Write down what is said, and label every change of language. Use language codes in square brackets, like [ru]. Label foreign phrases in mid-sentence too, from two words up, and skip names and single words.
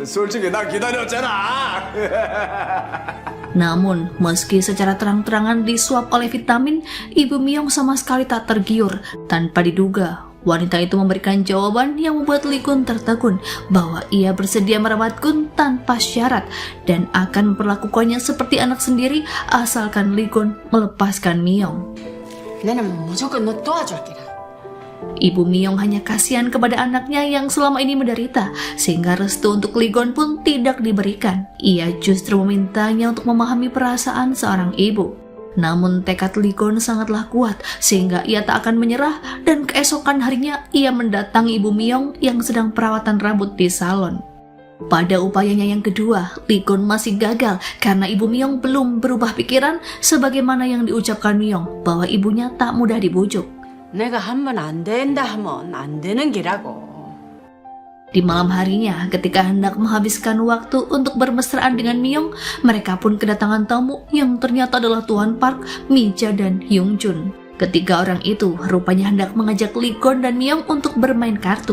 [id] Namun, meski secara terang-terangan disuap oleh vitamin, ibu Myong sama sekali tak tergiur. Tanpa diduga, wanita itu memberikan jawaban yang membuat Lee Gun tertegun bahwa ia bersedia merawat Gun tanpa syarat dan akan memperlakukannya seperti anak sendiri asalkan Lee Gun melepaskan Myong. [ko] 내는 무조건 너 도와줄게. [id] Ibu Myong hanya kasihan kepada anaknya yang selama ini menderita, sehingga restu untuk Lee Gun pun tidak diberikan. Ia justru memintanya untuk memahami perasaan seorang ibu. Namun tekad Lee Gun sangatlah kuat, sehingga ia tak akan menyerah dan keesokan harinya ia mendatangi ibu Myong yang sedang perawatan rambut di salon. Pada upayanya yang kedua, Lee Gun masih gagal karena ibu Myong belum berubah pikiran sebagaimana yang diucapkan Myong bahwa ibunya tak mudah dibujuk. [ko] 내가 한번 안 된다 하면 안 되는 기라고. [id] Di malam harinya, ketika hendak menghabiskan waktu untuk bermesraan dengan Myong, mereka pun kedatangan tamu yang ternyata adalah Tuan Park, Mi-ja, dan Hyung Jun. Ketiga orang itu rupanya hendak mengajak Lee Gun dan Myong untuk bermain kartu.